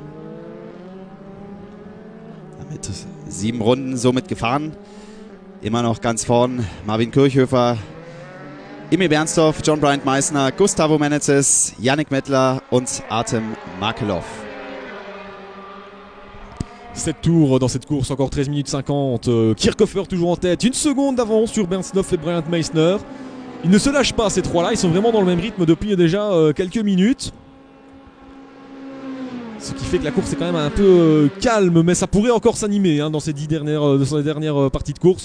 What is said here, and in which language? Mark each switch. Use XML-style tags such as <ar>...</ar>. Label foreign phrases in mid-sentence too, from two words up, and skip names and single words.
<de>Damit 7 Runden somit gefahren. Immer noch ganz vorn Marvin Kirchhofer, Emil Bernstorff, John Brian Meissner, Gustavo Menezes, Yannick Mettler und Artem Markelov.</de> <fr>7 tours dans cette course, encore 13 minutes 50. Kirchhofer toujours en tête, 1 seconde d'avance sur Bernstorff et Brian Meissner. Ils ne se lâchent pas ces trois-là, ils sont vraiment dans le même rythme depuis déjà quelques minutes. Ce qui fait que la course est quand même un peu calme, mais ça pourrait encore s'animer dans ces 10 dernières parties de course.</fr>